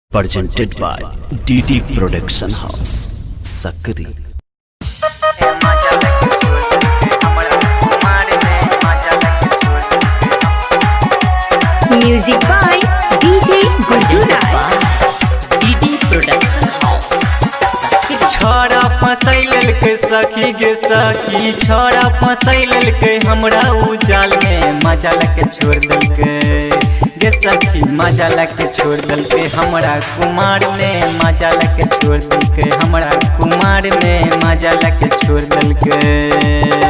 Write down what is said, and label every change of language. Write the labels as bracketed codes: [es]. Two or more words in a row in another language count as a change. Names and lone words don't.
[en] presented by DD Production House, Sakri. Music by DJ Gurjuraj. DD Production House, Sakri. [mai] छोड़ा फसैल के सखी गे सखी, छोड़ा फसैल के हमरा उजाल में मजा लके छोड़ दल के गे सखी, मजा लके छोड़ दल के हमरा कुमार में मजा लके छोड़ दल के हमरा कुमार में मजा लके छोड़ दल के।